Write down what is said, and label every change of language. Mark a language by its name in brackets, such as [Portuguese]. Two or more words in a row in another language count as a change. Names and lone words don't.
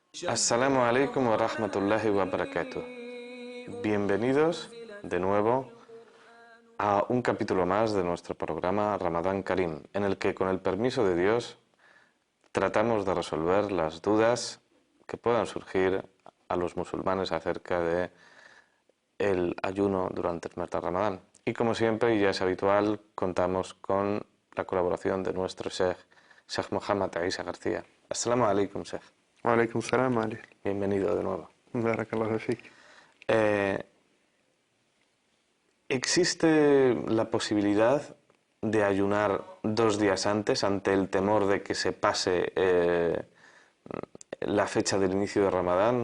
[Arabic] السلام عليكم ورحمة الله وبركاته. [Spanish] Bienvenidos de nuevo a un capítulo más de nuestro programa Ramadán Karim, en el que con el permiso de Dios tratamos de resolver las dudas que puedan surgir a los musulmanes acerca de el ayuno durante el mes de Ramadán. Y como siempre, y ya es habitual, contamos con la colaboración de nuestro Sheikh Mohammad Aisa García. [Arabic] السلام عليكم, Sheikh. وعليكم السلام, Ali. [Spanish] Bienvenido de nuevo. [Arabic] بارك الله فيك. [Spanish] ¿Existe la posibilidad de ayunar 2 días antes ante el temor de que se pase la fecha del inicio de Ramadán?